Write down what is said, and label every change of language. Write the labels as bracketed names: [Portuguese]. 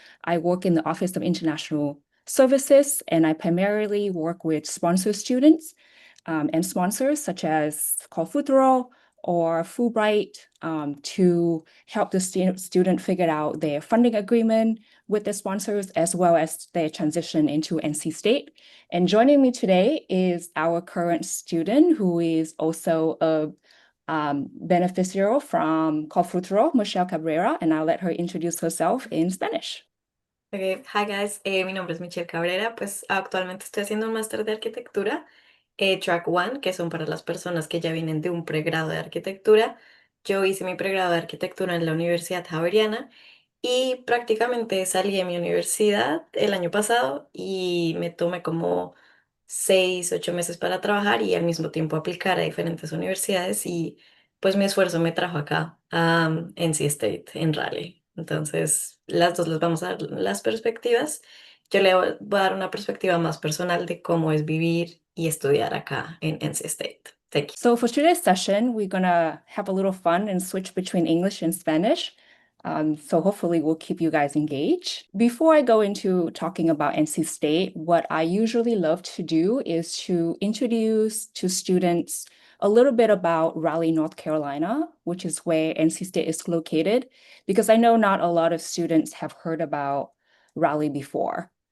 [English] I work in the Office of International Services, and I primarily work with sponsor students and sponsors such as COLFUTURO or Fulbright to help the student figure out their funding agreement with the sponsors as well as their transition into NC State. And joining me today is our current student who is also a beneficiary from COLFUTURO, Michelle Cabrera, and I'll let her introduce herself in Spanish. Okay. Hi guys, [Spanish] mi nombre es Michelle Cabrera, pues actualmente estoy haciendo un máster de arquitectura, Track One, que son para las personas que ya vienen de un pregrado de arquitectura. Yo hice mi pregrado de arquitectura en la Universidad Javeriana y prácticamente salí de mi universidad el año pasado y me tomé como 6, 8 meses para trabajar y al mismo tiempo aplicar a diferentes universidades y pues mi esfuerzo me trajo acá a NC State en Raleigh. Entonces, las dos les vamos a dar las perspectivas. Yo le voy a dar una perspectiva más personal de cómo es vivir y estudiar acá en NC State. [English] Thank you. So for today's session, we're gonna have a little fun and switch between English and Spanish. So hopefully we'll keep you guys engaged. Before I go into talking about NC State, what I usually love to do is to introduce to students a little bit about Raleigh, North Carolina, which is where NC State is located, because I know not a lot of students have heard about Raleigh before.